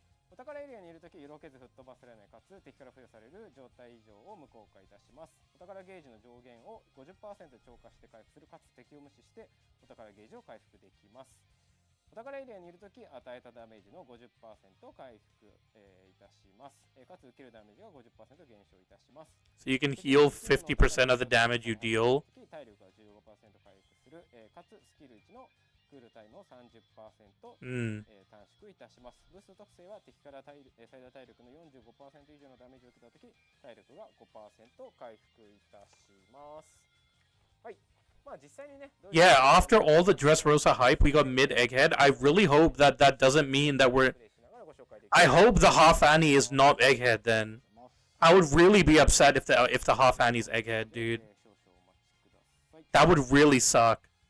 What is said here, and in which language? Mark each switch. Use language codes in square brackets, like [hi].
[ja] お宝エリアにいるとき、色気ず吹っ飛ばされないかつ敵から付与される状態異常を無効化いたします。お宝ゲージの上限を 50% 超過して回復するかつ敵を無視してお宝ゲージを回復できます。お宝エリアにいるとき与えたダメージの 50% を回復、いたします。かつ受けるダメージが 50% 減少いたします。 [en] So you can heal 50% of the damage you deal. [ja] 体力が 15% 回復する、かつスキル1のクールタイムを 30%、短縮いたします。ブースト特性は敵から最大体力の 45% 以上のダメージを受けたとき、体力が 5% 回復いたします。はい。まあ実際にね。 [en] Yeah, after all the Dressrosa hype, we got mid Egghead. I really hope that doesn't mean that we're... I hope the Half Annie is not Egghead then. I would really be upset if the Half Annie's Egghead, dude. That would really suck.